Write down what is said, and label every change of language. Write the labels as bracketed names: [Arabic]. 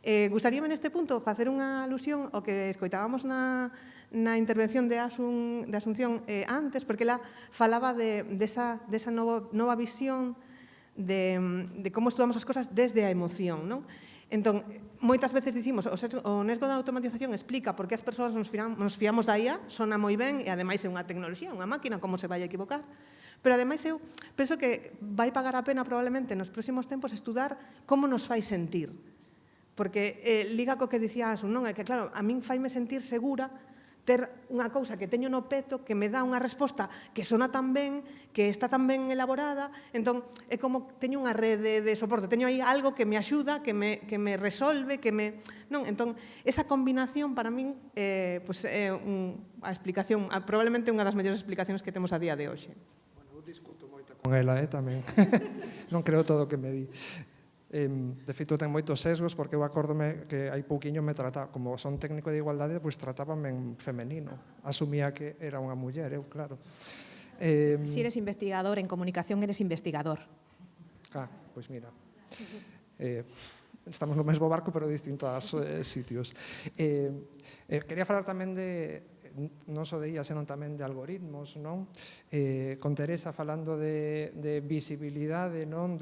[Galician] Gustaríame neste punto facer unha alusión ao que escoitábamos na intervención de Asunción antes, porque ela falaba desa nova visión de como estudamos as cosas desde a emoción, non? Entón, moitas veces dicimos o nesgo da automatización explica por que as persoas nos fiamos da IA, sona moi ben, e ademais é unha tecnoloxía, unha máquina, como se vai a equivocar. Pero ademais eu penso que vai pagar a pena probablemente nos próximos tempos estudar como nos fai sentir. Porque liga co que dicía Asun, non? É que, claro, a min faime sentir segura ter unha cousa que teño no peto que me dá unha resposta que sona tan ben, que está tan ben elaborada, entón é como teño unha rede de soporte, teño aí algo que me axuda, que me resolve, non? Entón, esa combinación para min é a explicación, probablemente unha das mellores explicacións que temos a día de hoxe. Bueno, eu discuto moito con ela tamén. Non creo todo o que me di. De feito, ten moitos sesgos, porque eu acórdome que hai pouquiño me trataba, como son técnico de igualdade, pois tratábame en femenino. Asumía que era unha muller, eu, claro. [Spanish] Si eres investigador, en comunicación eres investigador. [Galician] Pois mira. Estamos no mesmo barco, pero en distintos sitios. Quería falar tamén non só de IA, senón tamén de algoritmos, non? Con Teresa falando de visibilidade, non?